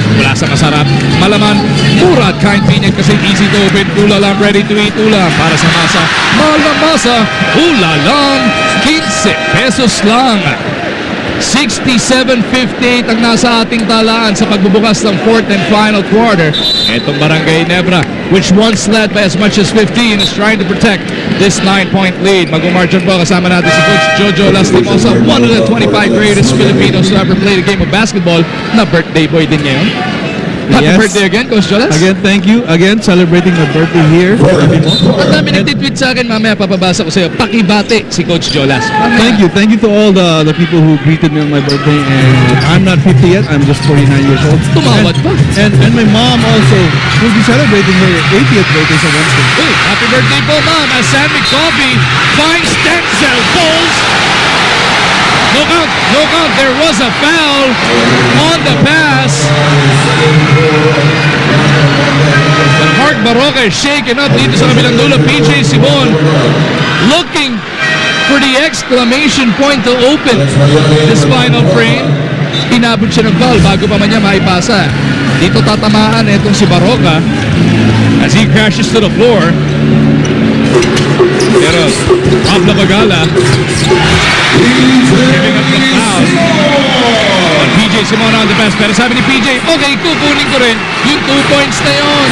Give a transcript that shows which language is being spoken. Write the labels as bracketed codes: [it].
[tl] Mula sa masarap, malaman, mura at kind pinyag kasi [en] easy to open. [tl] Ulalang ready to eat ulam para sa masa. Mahal ng masa, ulalang 15 pesos lang. 67-58 ang nasa ating talaan sa pagbubukas ng [en] fourth and final quarter. [tl] Itong [en] Barangay Ginebra, which once led by as much as 15, is trying to protect this 9-point lead. [tl] Mag-umargin po kasama natin si [en] Coach Jojo Lastimosa, one of the 25 greatest Filipinos to ever play the game of basketball, [tl] na birthday boy din ngayon. [en] Happy Yes. birthday again, Coach Jolas. Again, thank you. Again, celebrating my birthday here. [tl] Ang dami nagtitweet sa akin, mamaya papabasa ko sa iyo. Pakibate si Coach Jolas. Mamaya. [en] Thank you. Thank you to all the people who greeted me on my birthday. And I'm not 50 yet. I'm just 49 years old. [tl] Tumawad pa. [en] And my mom also will be celebrating her 80th birthday sa Wednesday. Hey, happy birthday po, Mom. As San Mig Coffee finds Denzel Bulls. Look out, look out. There was a foul on the pass. But Mark Baroka is shaken up [tl] dito sa kabilang dulo. [en] PJ Simon looking for the exclamation point to open this final frame. [tl] Inabot siya ng foul bago pa man niya maipasa. Dito tatamaan itong si Baroka [en] as he crashes to the floor. Pero Pablo Bagala giving up the foul on PJ Simon on the pass. [tl] Pero sabi ni PJ, [en] okay, [tl] kukunin ko rin yung 2 points na yun.